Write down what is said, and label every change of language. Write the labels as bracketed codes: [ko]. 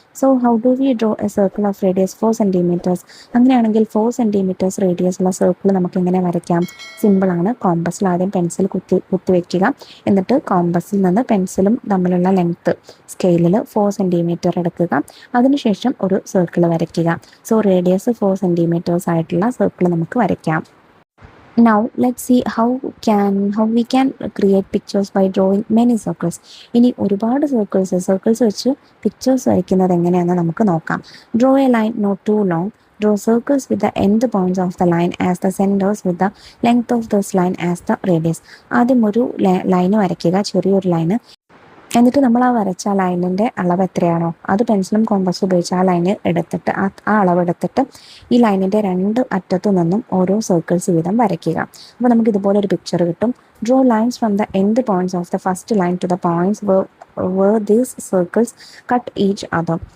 [en] So how do we draw a circle of radius 4 centimetres? [ml] അങ്ങനെയാണെങ്കിൽ 4 centimetres radius ഉള്ള circle നമുക്ക് എങ്ങനെ വരയ്ക്കാം? സിമ്പിളാണ്. കോമ്പസിൽ ആദ്യം പെൻസിൽ കുത്തി വയ്ക്കുക, എന്നിട്ട് കോമ്പസിൽ നിന്ന് പെൻസിലും തമ്മിലുള്ള ലെങ്ത്ത് സ്കെയിലിൽ 4 സെൻറ്റിമീറ്റർ എടുക്കുക, അതിനുശേഷം ഒരു സർക്കിൾ വരയ്ക്കുക. സോ റേഡിയസ് 4 സെൻറ്റിമീറ്റേഴ്സ് ആയിട്ടുള്ള സർക്കിൾ നമുക്ക് വരയ്ക്കാം. [en] Now let's see how we can create pictures by drawing many circles. [ml] ഇനി ഒരുപാട് സർക്കിൾസ് വെച്ച് പിക്ചേഴ്സ് വരയ്ക്കുന്നത് എങ്ങനെയാണെന്ന് നമുക്ക് നോക്കാം. [en] Draw a line not too long. Draw circles with the end points of the line as the centers, with the length of this line as the radius. [ml] ആദ്യം ഒരു line വരയ്ക്കുക, ചെറിയൊരു ലൈന്. എന്നിട്ട് നമ്മൾ ആ വരച്ച ലൈനിൻ്റെ അളവ് എത്രയാണോ അത് പെൻസിലും കോമ്പസും ഉപയോഗിച്ച് ആ ലൈന് എടുത്തിട്ട് ആ അളവെടുത്തിട്ട് ഈ ലൈനിൻ്റെ 2 അറ്റത്തു നിന്നും ഓരോ സർക്കിൾസ് വീതം വരയ്ക്കുക. അപ്പോൾ നമുക്ക് ഇതുപോലെ ഒരു പിക്ചർ കിട്ടും. [en] Draw lines from the end points of the first line to the points where these circles cut each other.